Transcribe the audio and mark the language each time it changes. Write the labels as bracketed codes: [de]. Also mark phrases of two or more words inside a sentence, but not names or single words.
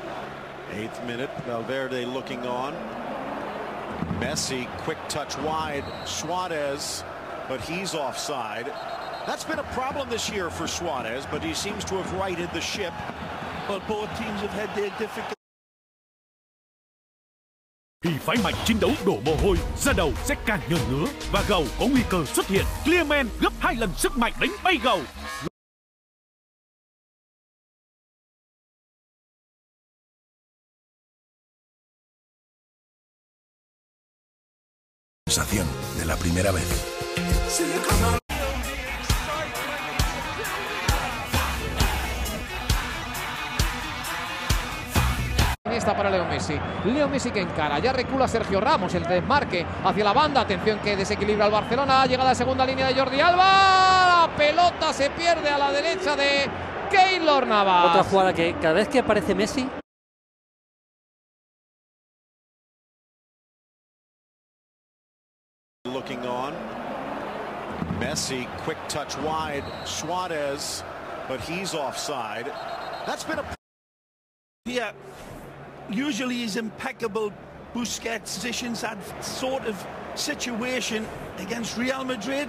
[en] 8th minute, Valverde looking on. Messi, quick touch wide. Suarez, but he's offside. That's been a problem this year for Suarez, but he seems to have righted the ship. Well, both teams have had their difficulties. [vi] Khi phái mạnh chiến đấu đổ mồ hôi, da đầu sẽ càng nhờn ngứa và gầu có nguy cơ xuất hiện. Clearman gấp 2 lần sức mạnh đánh bay gầu. [es] Sensación de la primera vez. Está para Leo Messi. Leo Messi que encara. Ya recula Sergio Ramos. El desmarque hacia la banda. Atención que desequilibra al Barcelona. Llegada a segunda línea de Jordi Alba. La pelota se pierde a la derecha de Keylor Navas. Otra jugada que cada vez que aparece Messi. [en] Looking on. Messi, quick touch wide. Suarez, but he's offside. That's been a... Yeah. Usually he's impeccable. Busquets positions that sort of situation against Real Madrid.